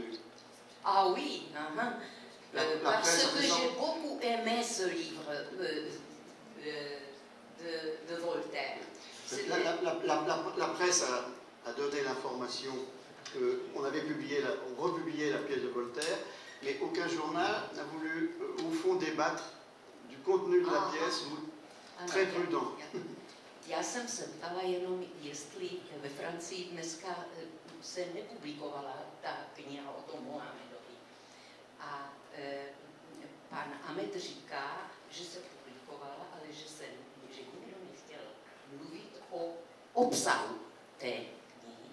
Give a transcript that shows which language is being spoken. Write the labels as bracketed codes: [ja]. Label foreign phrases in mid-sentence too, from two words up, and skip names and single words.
[fr] Ah oui, parce que j'ai beaucoup aimé ce livre de Voltaire. La presse a donné l'information qu'on avait republié la pièce de Voltaire, mais aucun journal n'a voulu, au fond, débattre du contenu de la pièce, très prudent. [cs] Já jsem se ptala jenom, jestli ve Francii dneska se nepublikovala ta kniha o tom Mohamedovi. A pan Ahmed říká, že se publikovala, ale že nikdo nechtěl mluvit o obsahu té knihy.